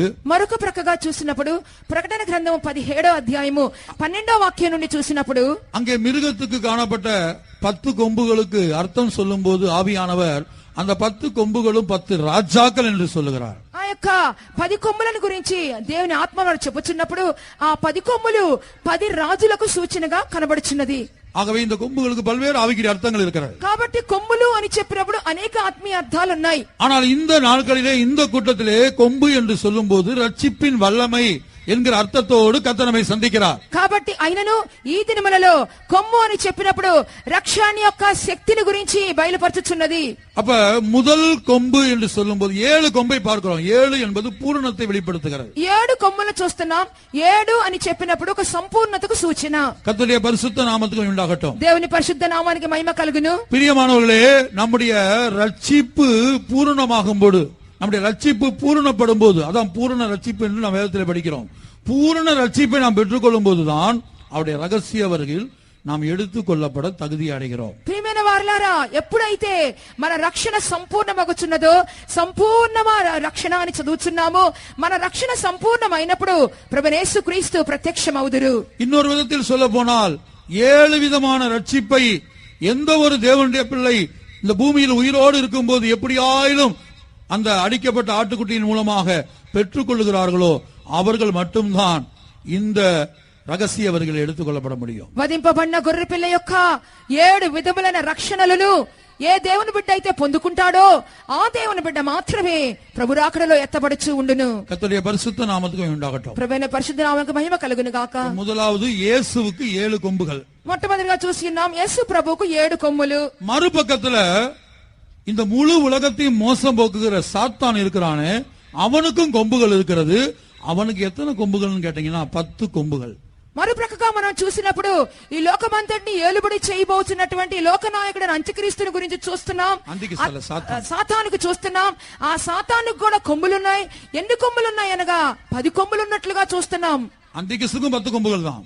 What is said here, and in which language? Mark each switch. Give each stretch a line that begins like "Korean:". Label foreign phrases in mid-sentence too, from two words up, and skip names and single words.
Telugu: మరొక ప్రక్కగా చూసినప్పుడు ప్రకటన గ్రంథము 17వ అధ్యాయము 12వ వాక్యం నుండి చూసినప్పుడు
Tamil: அங்கே மிருகத்துக்கு காணப்பட்ட 10 கொம்புகளுக்கு அர்த்தம் சொல்லும்போது ஆவியானவர் அந்த 10 கொம்புகளும் 10 ராஜாக்கள் என்று சொல்லுகிறார்.
Telugu: ఆ యొక్క 10 కొమ్ములను గురించి దేవుని ఆత్మ వారు చెప్పుచున్నప్పుడు ఆ 10 కొమ్ములు 10 రాజులకు సూచనగా కనబడుచున్నది.
Tamil: ஆகவே இந்த கொம்புகளுக்கு பல்வேறு ஆவிக்குரிய அர்த்தங்கள் இருக்கிறது.
Telugu: కాబట్టి కొమ్ములు అని చెప్పినప్పుడు అనేక ఆత్మీయ అర్థాలు ఉన్నాయి.
Tamil: ஆனால் இந்த நாட்களிலே இந்த கூட்டத்திலே கொம்பு என்று சொல்லும்போது ரட்சிப்பின் வல்லமை என்கிற அர்த்தத்தோடு கர்த்தர் நம்மை சந்திக்கிறார்.
Telugu: కాబట్టి అయినను ఈ దినములలో కొమ్ము అని చెప్పినప్పుడు రక్షణ యొక్క శక్తిని గురించి బయలుపరచుచున్నది.
Tamil: அப்ப முதல் கொம்பு என்று சொல்லும்போது 7 கொம்பை பார்க்கிறோம். 7 என்பது பூரணத்தை வெளிப்படுத்துகிறது.
Telugu: 7 కొమ్ములను చూస్తున్నాం. 7 అని చెప్పినప్పుడు ఒక సంపూర్ణతకు సూచన.
Tamil: கர்த்தருடைய பரிசுத்த நாமத்துக்கு உண்டாகட்டும்.
Telugu: దేవుని పరిశుద్ధ నామానికి మహిమ కలుగును.
Tamil: பிரியமானவர்களே, நம்முடைய ரட்சிப்பு பூரணமாகும்போது, நம்முடைய ரட்சிப்பு பூரணப்படும் போது, அதான் பூரண ரட்சிப்பு என்று நாம் வேதத்தில் படிக்கிறோம். பூரண ரட்சிப்பை நாம் பெற்றுக்கொள்ளும் போதுதான் அவருடைய ரகசிய வருகையில் நாம் எடுத்துக் கொள்ளப்பட தகுதி அடைகிறோம்.
Telugu: ప్రియమైన వారలారా, ఎప్పుడైతే మన రక్షణ సంపూర్ణమగుచున్నదో, సంపూర్ణమైన రక్షణ అని చదువుచున్నామో, మన రక్షణ సంపూర్ణమైనప్పుడు ప్రభువైన యేసుక్రీస్తు ప్రత్యక్షమవుదురు.
Tamil: இன்னொரு விதத்தில் சொல்ல போனால் 7 விதமான ரட்சிப்பை எந்த ஒரு தேவனுடைய பிள்ளை இந்த பூமியில் உயிரோடு இருக்கும்போது எப்படியாயிலும் அந்த அடிக்கப்பட்ட ஆட்டுக்குட்டியின் மூலமாக பெற்றுக் கொள்ளுகிறார்களோ அவர்கள் மட்டும்தான் இந்த ரகசிய வரிகளை எடுத்துக் கொள்ளப்பட முடியும்.
Telugu: వధింపబడిన గొర్రె పిల్ల యొక్క 7 విధములైన రక్షణలను ఏ దేవుని బిడ్డ అయితే పొందుకుంటాడో ఆ దేవుని బిడ్డ మాత్రమే ప్రభు రాకడలో ఎత్తబడుచు ఉండును.
Tamil: கர்த்தருடைய பரிசுத்த நாமத்துக்கு உண்டாகட்டும்.
Telugu: ప్రభువైన పరిశుద్ధ నామమునకు మహిమ కలుగును గాక.
Tamil: முதலாவது இயேசுவுக்கு 7 கொம்புகள்.
Telugu: మొట్టమొదటిగా చూస్తున్నాం యేసు ప్రభువుకు 7 కొమ్ములు.
Tamil: மறுபக்கத்துல இந்த முழு உலகத்தையும் மோசம் போக்குகிற சாத்தான் இருக்கிறானே, அவனுக்கும் கொம்புகள் இருக்கிறது. அவனுக்கு எத்தனை கொம்புகள்னு கேட்டீங்கன்னா 10 கொம்புகள்.
Telugu: మరుప్రక్కగా మనం చూసినప్పుడు ఈ లోకమంతటిని ఏలుబడి చేయబోతున్నటువంటి లోకనాయకుడైన అంత్యక్రీస్తుని గురించి చూస్తున్నాం. సాతానుకు చూస్తున్నాం. ఆ సాతానుకు కూడా కొమ్ములున్నాయి. ఎన్ని కొమ్ములున్నాయి అనగా 10 కొమ్ములు ఉన్నట్లుగా చూస్తున్నాం.
Tamil: அந்திகிறிஸ்துக்கும் 10 கொம்புகள் தான்.